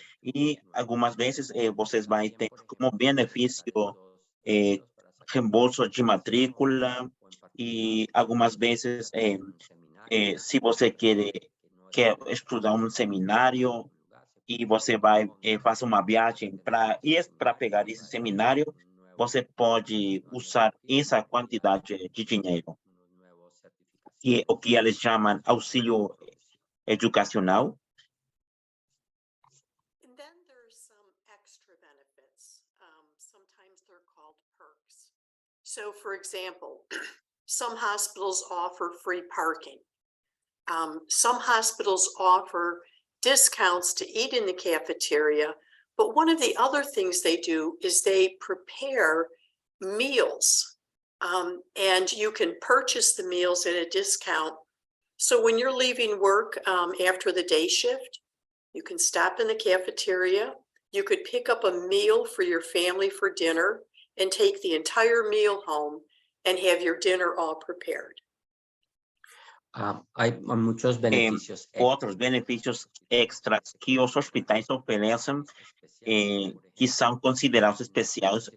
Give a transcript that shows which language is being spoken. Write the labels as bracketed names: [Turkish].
[Portuguese] E algumas vezes vocês vão ter como benefício reembolso de matrícula, e algumas vezes se você quer estudar um seminário e você vai fazer uma viagem para pegar esse seminário, você pode usar essa quantidade de dinheiro, que é o que eles chamam auxílio educacional. [English] And then there's some extra benefits. Sometimes they're called perks. So for example, some hospitals offer free parking. Some hospitals offer discounts to eat in the cafeteria, but one of the other things they do is they prepare meals, and you can purchase the meals at a discount. So when you're leaving work after the day shift, you can stop in the cafeteria. You could pick up a meal for your family for dinner and take the entire meal home and have your dinner all prepared. [Spanish] Hay muchos beneficios. [Portuguese] Outros benefícios extras que os hospitais oferecem, que são considerados especiais.